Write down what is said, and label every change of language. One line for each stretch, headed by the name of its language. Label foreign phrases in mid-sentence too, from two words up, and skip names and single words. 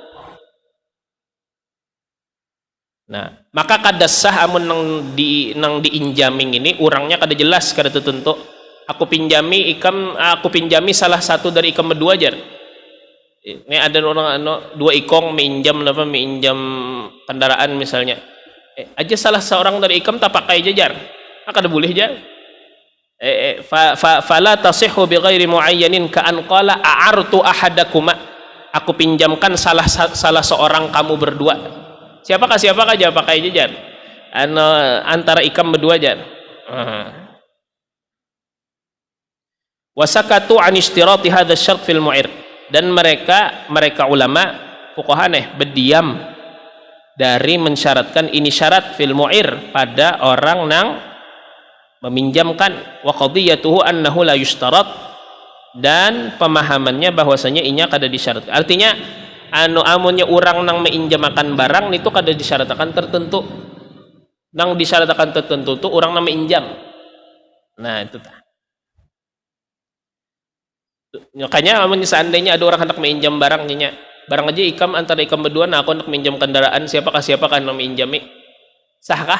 Banjar: Nah, maka kada sah amun nang diinjaming ini orangnya kada jelas, kada tertentu. Aku pinjami salah satu dari ikam berdua jar. Ini ada orang dua ikong minjam kendaraan misalnya. Aja salah seorang dari ikam tak pakai jajar. Kada boleh jar.
Arabic: فلا تصح بغير معين كأن قال أعرت أحدكما.
Banjar: Aku pinjamkan salah seorang kamu berdua. Siapakah aja pakai jajar. Antara ikam berdua jar.
Arabic: وسكتوا عن اشتراط هذا شرط في المعير,
Banjar: dan mereka ulama fuqaha berdiam dari mensyaratkan ini syarat
Arabic: في المعير
Banjar: pada orang nang meminjamkan.
Arabic: وقضيته أنه لا يشترط,
Banjar: dan pemahamannya bahwasanya inya kada disyaratkan. Artinya amunnya orang nang meinjamakan barang itu kada disyaratkan tertentu. Nang disyaratkan tertentu tu orang nang meinjam. Nah, itu tah. Makanya seandainya ada orang hendak minjam barangnya, barang aja ikam antara ikam berdua, nah aku hendak minjam kendaraan, siapakah yang meminjami, sahkah?